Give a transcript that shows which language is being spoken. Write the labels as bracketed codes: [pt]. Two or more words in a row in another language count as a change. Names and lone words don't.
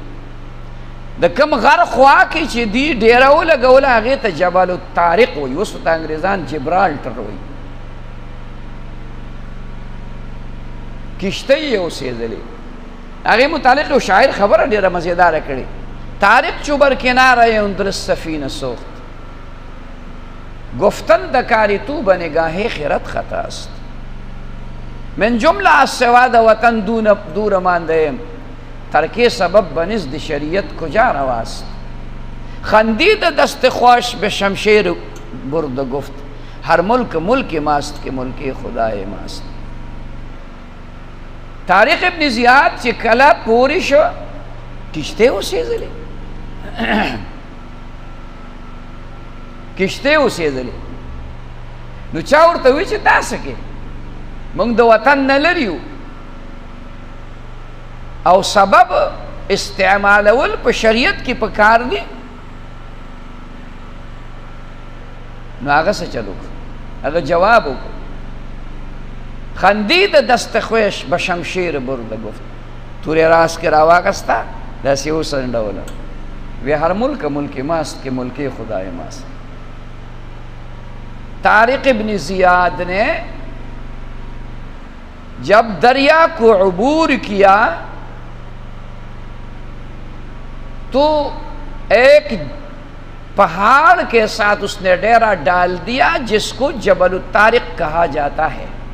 [ps] د کوم غر خوا کې چې دی ډیره ولګوله، هغې ته جبل الطارق وایي، اوس ورته انګریزان جبرالټر وایي. کشته یې اوسېدلې. هغې متعلق یو شاعر خبره ډېره مزېداره کړې: [fa] طارق چو بر کناره اندرس سفینه سوخت، گفتن دکاری تو به نگاه خیرت خطا است. من جمله از سواد وطن دور مانده ایم، ترک سبب بنزد شریعت کجا رواست. خندید دست خواش به شمشیر برد و گفت، هر ملک ملک ماست که ملک خدای ماست. [ps] طارق ابن زیاد چې کله پوری شو، کشته اوسېدلې، کشته اوسېدلې. نو چا ورته وی چې داسې کې موږ د وطن نه لرې یو او سبب استعمالول په شریعت کې پکار دي. نو هغه څه چلو، هغه جواب وکړ: [fa] خندید دست خویش به شمشیر برده گفت. [ps] تورې راس کې راواغسته، داسې وسنډوله، وی [fa] هر ملک ملک ماست که ملک خدای ماست. [ur] طارق ابن زیاد نے جب دریا کو عبور کیا تو ایک پہاڑ کے ساتھ اس نے ڈیرا ڈال دیا جس کو جبل الطارق کہا جاتا ہے.